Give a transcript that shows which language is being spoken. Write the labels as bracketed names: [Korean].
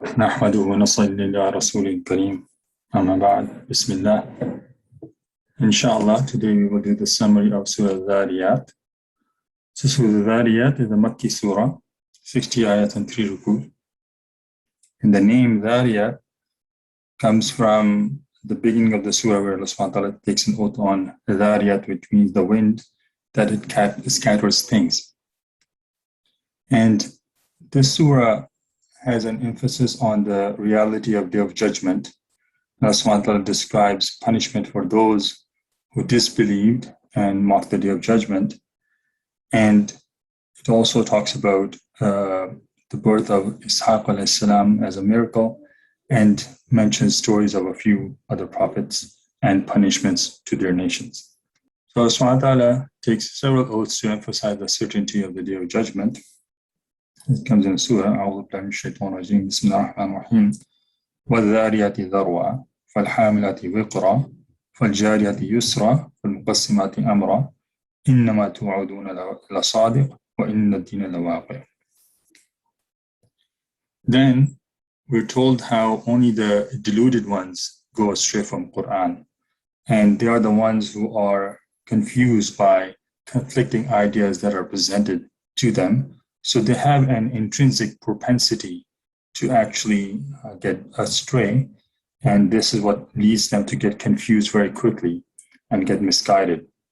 [Arabic] نحمده ونصلي على رسول الكريم أما بعد بسم الله. [English] Inshallah, today we will do the summary of Surah Al-Dhariyat. So Surah Al-Dhariyat is a Makki surah, 60 ayat and 3 ruku. And the name Dhariyat comes from the beginning of the surah where Allah subhanahu wa ta'ala takes an oath on Dhariyat, which means the wind that it scatters things. And this surah has an emphasis on the reality of Day of Judgment. Allah subhanahu wa ta'ala describes punishment for those who disbelieved and mocked the Day of Judgment. And it also talks about the birth of Ishaq alayhi salam as a miracle and mentions stories of a few other prophets and punishments to their nations. So Allah subhanahu wa ta'ala takes several oaths to emphasize the certainty of the Day of Judgment. It comes in Surah, [Arabic] أعوذ بالله من الشيطان الرجيم بسم الله الرحمن الرحيم والذاريات ذروا فالحاملات وقرا فالجاريات يسرا فالمقسمات أمرا إنما توعدون لصادق وإن الدين لواقع. [English] Then we're told how only the deluded ones go astray from Quran, and they are the ones who are confused by conflicting ideas that are presented to them. So they have an intrinsic propensity to actually get astray, and this is what leads them to get confused very quickly and get misguided.